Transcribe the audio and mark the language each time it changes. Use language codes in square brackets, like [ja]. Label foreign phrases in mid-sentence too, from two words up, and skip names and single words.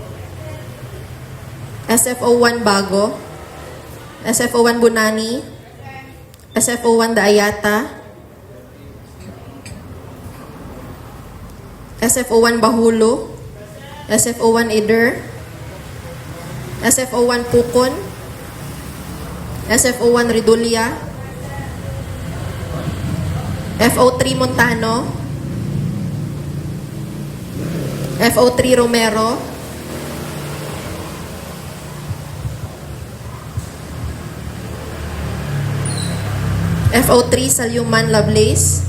[en] SFO 1 Bago. SFO 1 Bunani. SFO 1 Daayata. SFO 1 Bahulo. SFO 1 Ider. SFO 1 Pukon. SFO 1 Ridulya. FO 3 Montano. FO 3 Romero. FO3 Salyuman Lovelace.